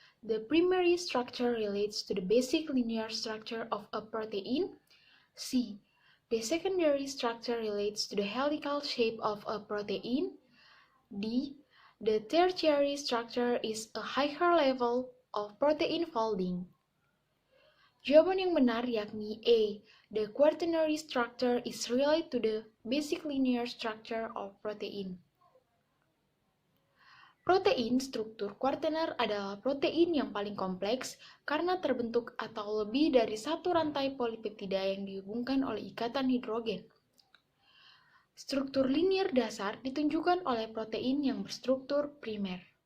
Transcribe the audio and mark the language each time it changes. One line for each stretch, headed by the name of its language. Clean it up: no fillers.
English: The primary structure relates to the basic linear structure of a protein. C. The secondary structure relates to the helical shape of a protein. D. The tertiary structure is a higher level of protein folding.
Indonesian: Jawaban yang benar yakni A.
English: The quaternary structure is related to the basic linear structure of protein.
Indonesian: Protein struktur kuartener adalah protein yang paling kompleks karena terbentuk atau lebih dari satu rantai polipeptida yang dihubungkan oleh ikatan hidrogen. Struktur linier dasar ditunjukkan oleh protein yang berstruktur primer.